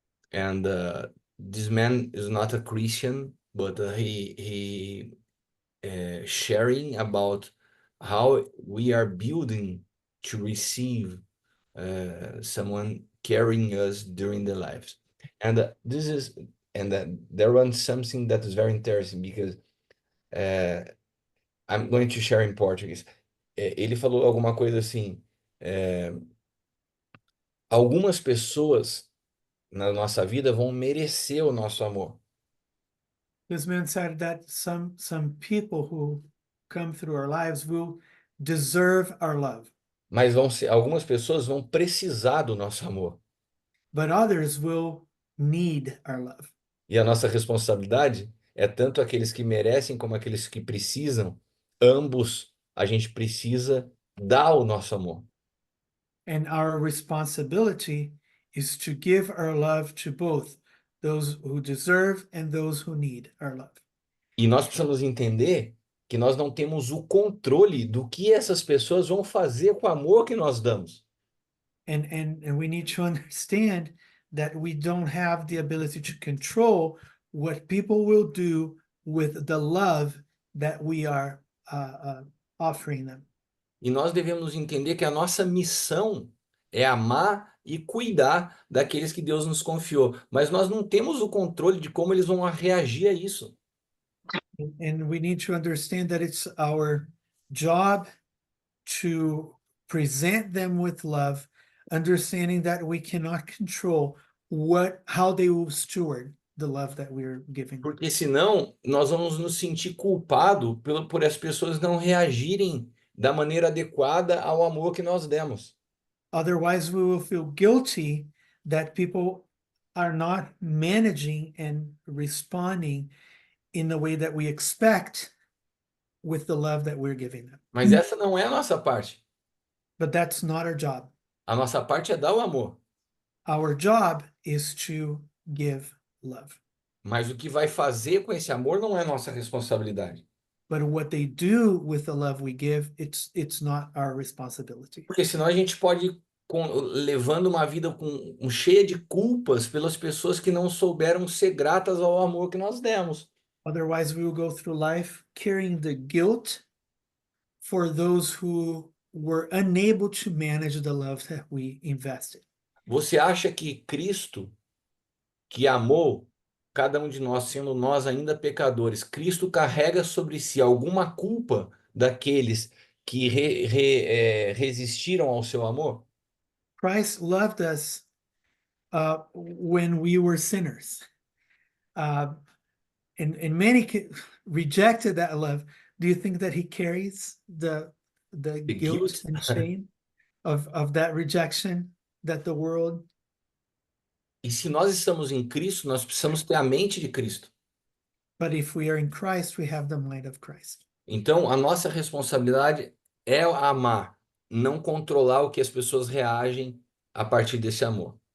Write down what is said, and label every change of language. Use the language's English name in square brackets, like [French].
[English] And this man is not a Christian, but he sharing about how we are building to receive someone carrying us during the lives. And this is, and there was something that is very interesting because I'm going to share in Portuguese. [Portuguese] Ele falou alguma coisa assim, algumas pessoas na nossa vida vão merecer o nosso amor, [English] This man said that some people who come through our lives will deserve our love, [Portuguese] mas algumas pessoas vão precisar do nosso amor. [English] but others will need our love. [Portuguese] E a nossa responsabilidade é tanto aqueles que merecem como aqueles que precisam, ambos a gente precisa dar o nosso amor. [English] And our responsibility is to give our love to both those who deserve and those who need our love. [Portuguese] E nós precisamos entender que nós não temos o controle do que essas pessoas vão fazer com o amor que nós damos. [English] And we need to understand that we don't have the ability to control what people will do with the love that we are offering them. [Portuguese] E nós devemos entender que a nossa missão é amar e cuidar daqueles que Deus nos confiou. Mas nós não temos o controle de como eles vão reagir a isso. [English] And we need to understand that it's our job to present them with love, understanding that we cannot control how they will steward the love that we're giving. [Portuguese] Porque senão nós vamos nos sentir culpados por as pessoas não reagirem da maneira adequada ao amor que nós demos. [English] Otherwise, we will feel guilty that people are not managing and responding in the way that we expect with the love that we're giving them. [Portuguese] Mas essa não é a nossa parte. [English] But that's not our job. [Portuguese] A nossa parte é dar o amor. [English] Our job is to give love. [Portuguese] Mas o que vai fazer com esse amor não é nossa responsabilidade. [English] But what they do with the love we give, it's not our responsibility. [Portuguese] Porque senão a gente pode ir levando uma vida cheia de culpas pelas pessoas que não souberam ser gratas ao amor que nós demos. [English] Otherwise, we will go through life carrying the guilt for those who were unable to manage the love that we invested. [Portuguese] Você acha que Cristo, que amou cada um de nós, sendo nós ainda pecadores, Cristo carrega sobre si alguma culpa daqueles que resistiram ao seu amor? [English] Christ loved us when we were sinners. And many rejected that love. Do you think that he carries the guilt and shame of that rejection that the world? [Portuguese] E se nós estamos em Cristo, nós precisamos ter a mente de Cristo. [English] But if we are in Christ, we have the mind of Christ. [Portuguese] Então, a nossa responsabilidade é amar, não controlar o que as pessoas reagem a partir desse amor.